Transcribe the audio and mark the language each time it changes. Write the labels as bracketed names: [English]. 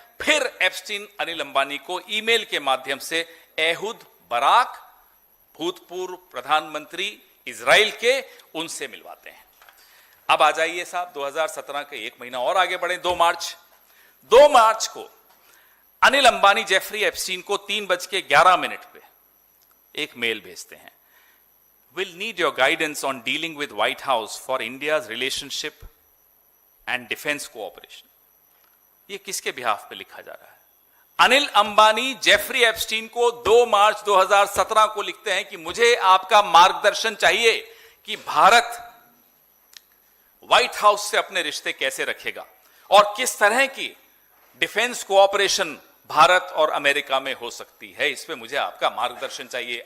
[Hindi] फिर एप्स्टीन अनिल अंबानी को ईमेल के माध्यम से एहुद बराक, भूतपूर्व प्रधानमंत्री इजराइल के, उनसे मिलवाते हैं। अब आ जाइए साहब 2017 के 1 महीना और आगे बढ़े। 2 मार्च को अनिल अंबानी जेफरी एप्स्टीन को 3:11 पे एक मेल भेजते हैं। [English] will need your guidance on dealing with White House for India's relationship and defense cooperation. [Hindi] ये किसके बिहाफ पे लिखा जा रहा है? अनिल अंबानी जेफरी एप्स्टीन को 2 मार्च 2017 को लिखते हैं कि मुझे आपका मार्गदर्शन चाहिए कि भारत व्हाइट हाउस से अपने रिश्ते कैसे रखेगा और किस तरह की डिफेंस कोऑपरेशन भारत और अमेरिका में हो सकती है, इस पे मुझे आपका मार्गदर्शन चाहिए।